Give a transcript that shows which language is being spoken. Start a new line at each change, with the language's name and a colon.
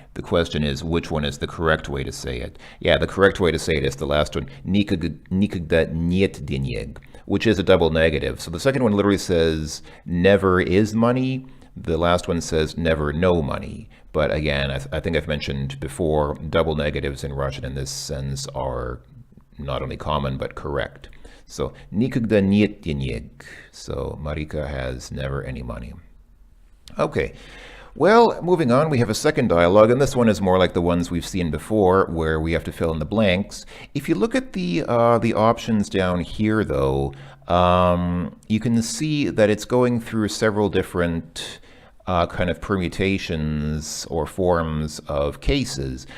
English: The question is, which one is the correct way to say it? Yeah, the correct way to say it is the last one,
Russian: никогда нет денег,
English: which is a double negative. So the second one literally says never is money. The last one says never no money. But again, I think I've mentioned before, double negatives in Russian in this sense are not only common, but correct. So,
Russian: никогда нет денег.
English: So, Marika has never any money. Okay. Well, moving on, we have a second dialogue, and this one is more like the ones we've seen before, where we have to fill in the blanks. If you look at the options down here, though, you can see that it's going through several different kind of permutations or forms of cases.